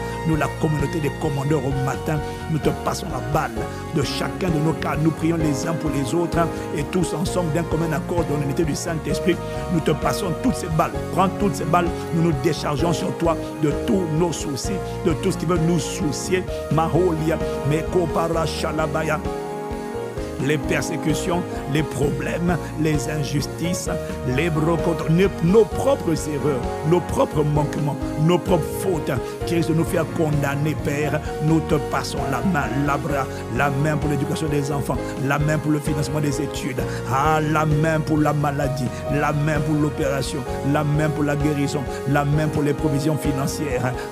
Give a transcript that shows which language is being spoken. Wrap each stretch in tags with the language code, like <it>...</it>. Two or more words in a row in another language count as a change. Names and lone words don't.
<fr>Nous, la communauté des commandeurs au matin, nous te passons la balle de chacun de nos cas. Nous prions les uns pour les autres et tous ensemble d'un commun accord dans l'unité du Saint-Esprit. Nous te passons toutes ces balles. Prends toutes ces balles, nous nous déchargeons sur toi de tous nos soucis, de tout ce qui veut nous soucier. Maholia, Meko para shalabaya. Les persécutions, les problèmes, les injustices, les brocotes, nos propres erreurs, nos propres manquements, nos propres fautes qui risquent de nous faire condamner, Père. Nous te passons la main, la main pour l'éducation des enfants, la main pour le financement des études, la main pour la maladie, la main pour l'opération, la main pour la guérison, la main pour les provisions financières.</fr>